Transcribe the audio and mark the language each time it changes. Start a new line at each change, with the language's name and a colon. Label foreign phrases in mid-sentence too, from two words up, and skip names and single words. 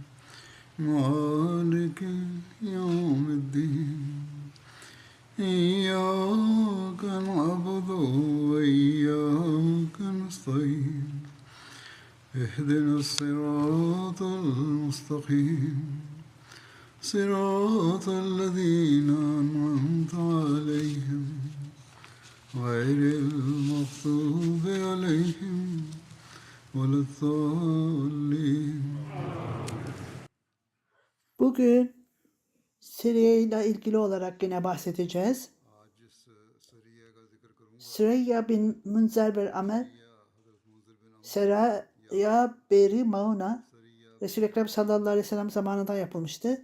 Arabic: مالك يوم الدين إياك نعبد وإياك نستعين اهدنا الصراط المستقيم صراط الذين أنعمت عليهم غير المغضوب عليهم ولا الضالين.
Turkish: Bugün Suriye ile ilgili olarak yine bahsedeceğiz. Süreyya bin Münzer bir Amel, Seraya Beri Mauna, Resul-i Ekrem
Arabic: صلى الله عليه وسلم
Turkish: zamanında yapılmıştı.